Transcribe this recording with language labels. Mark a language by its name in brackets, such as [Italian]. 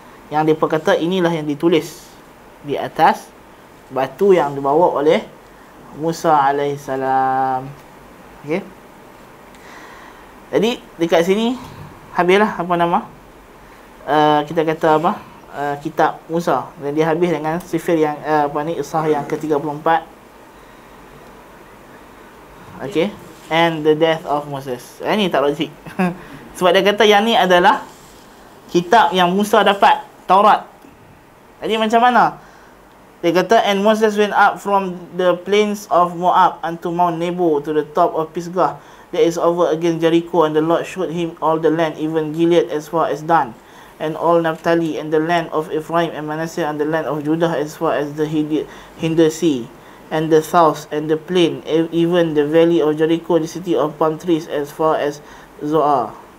[Malay] Yang mereka kata inilah yang ditulis di atas batu yang dibawa oleh Musa alaihissalam. Okey, jadi dekat sini habislah kita kata kitab Musa, dan dia habis dengan sifir yang Isah yang ke-34. [English] Okey, and the death of Moses. [Malay] Ini tak logik. Sebab dia kata yang ni adalah kitab yang Musa dapat, Taurat. Jadi macam mana? Dia kata, [English] and Moses went up from the plains of Moab unto Mount Nebo to the top of Pisgah. That is over against Jericho, and the Lord showed him all the land, even Gilead as far as Dan, and all Naphtali, and the land of Ephraim and Manasseh, and the land of Judah as far as the hinder sea, and the south, and the plain, even the valley of Jericho, the city of palm trees, as far as Zoar.